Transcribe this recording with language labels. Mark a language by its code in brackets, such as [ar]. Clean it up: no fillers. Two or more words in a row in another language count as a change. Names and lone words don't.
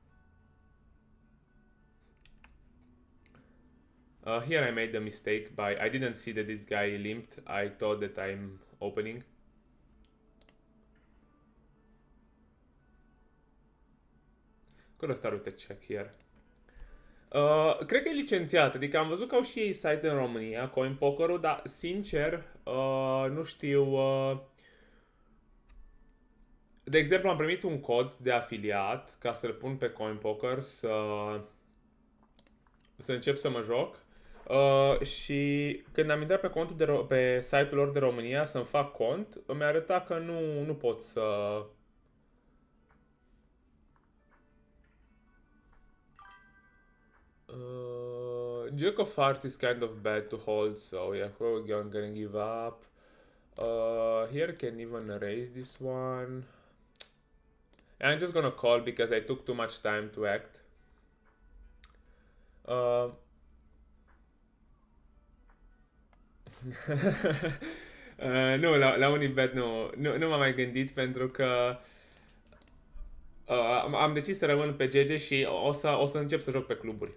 [en] Here I made the mistake by I didn't see that this guy limped. I thought that I'm opening. Could have started with a check here. [ro] Cred că e licențiat, adică am văzut că au și ei site în România, CoinPoker-ul, dar sincer, nu știu. De exemplu, am primit un cod de afiliat ca să-l pun pe CoinPoker să încep să mă joc. Și când am intrat pe contul pe site-ul lor de România să-mi fac cont, îmi arăta că nu pot să... [en] Jack of Hearts is kind of bad to hold, so yeah, we're gonna give up. Here can even erase this one. And I'm just gonna call because I took too much time to act. [ro] Nu, la Unibet nu m-am mai gândit pentru că am decis să rămân pe GG și o să încep să joc pe cluburi.